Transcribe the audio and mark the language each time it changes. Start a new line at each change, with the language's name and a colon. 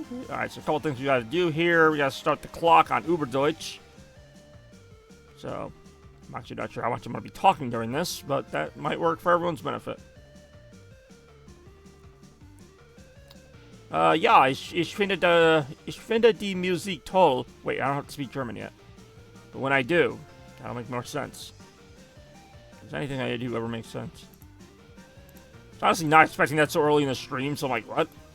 English: Alright, so a couple things we gotta do here. We gotta start the clock on Uberdeutsch. So, I'm actually not sure how much I'm gonna be talking during this, but that might work for everyone's benefit.
German: Ja, ich finde die Musik toll.
English: Wait, I don't have to speak German yet. But when I do, that'll make more sense. Does anything I do ever make sense? Honestly, not expecting that so early in the stream, so I'm like, what?